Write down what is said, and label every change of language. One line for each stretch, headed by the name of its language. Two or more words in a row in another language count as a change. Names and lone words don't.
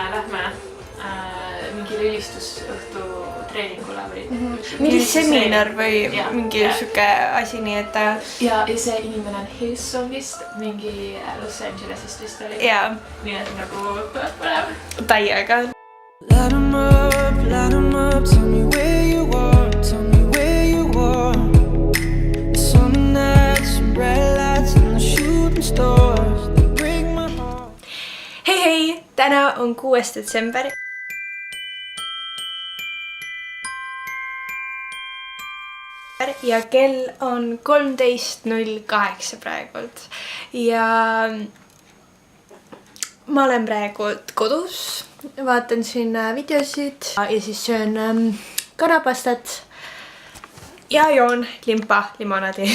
Estonian: Lähme mingi ülistusõhtu treeningule või mingi seminar või mingi siuke asi, nii et ja see inimene on Hillsongist, mingi Los Angelesist vist oli. Nii et nagu põnev. Täiega.
English: Light 'em up, tell me where you are, tell me where you are. The summer nights, some bright lights and the shooting stars, they break my heart.
Estonian: Hei, täna on 6. detsember. ja kell on 13:08 praegult ja ma olen praegu kodus, vaatan siin videosid ja siis söön kanapastat ja joon limpa limonaadi.